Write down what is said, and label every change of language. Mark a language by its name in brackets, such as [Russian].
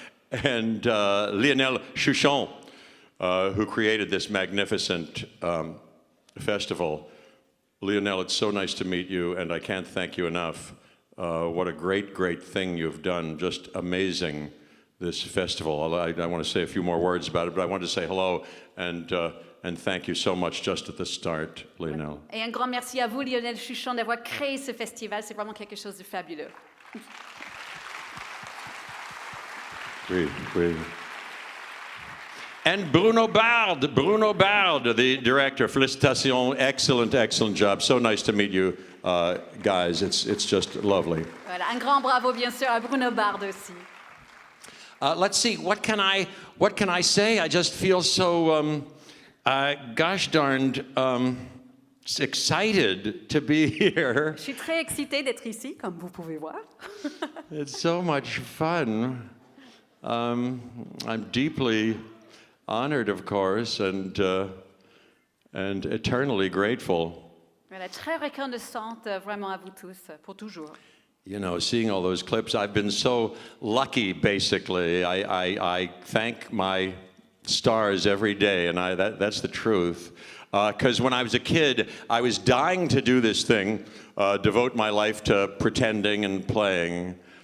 [English] and Lionel Chouchon, who created this magnificent festival. Lionel, it's so nice to meet you, and I can't thank you enough. What a great, great thing you've done. Just amazing, this festival. I want to say a few more words about it, but I wanted to say hello and thank you so much just at the start, Lionel. [French] Et un grand merci à vous, Lionel Chouchon, d'avoir créé ce festival. C'est vraiment quelque chose de fabuleux. Oui, oui. [English] And Bruno Bard, the director. [French] Félicitations, excellent, excellent job. [English] So nice to meet you, guys. It's just lovely. [French] Voilà, un grand bravo bien sûr à Bruno Bard aussi. [English] Let's see, what can I say? I just feel so, gosh darned excited to be here. [French] Je suis très excitée d'être ici, comme vous pouvez voir. [English] It's so much fun. I'm deeply honored, of course, and eternally grateful. [French] Voilà, très reconnaissante vraiment à vous tous, pour toujours. [English] You know, seeing all those clips, I've been so lucky, basically. I thank my stars every day, and that's the truth. Because when I was a kid, I was dying to do this thing, devote my life to pretending and playing.